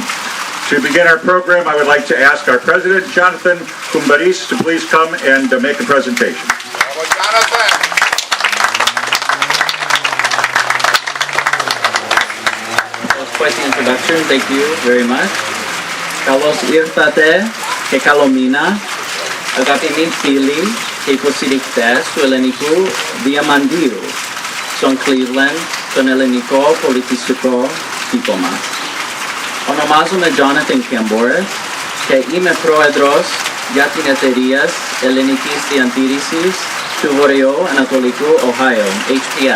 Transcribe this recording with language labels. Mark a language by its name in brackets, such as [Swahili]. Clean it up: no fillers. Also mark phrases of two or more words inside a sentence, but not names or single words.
[English] To begin our program, I would like to ask our president, Jonathan Kumbaris, to please come and make a presentation. Quite the introduction, thank you very much. [Greek] Καλώς ήρθατε και καλό μήνα, αγαπητοί φίλοι και υποστηρικτές του ελληνικού διαμαντίου στον Cleveland, τον ελληνικό πολιτιστικό κήπο μας. Ονομάζομαι Jonathan Camboris και είμαι πρόεδρος για την εταιρεία ελληνικής διατήρησης του Βορειοανατολικού Ohio, HPS.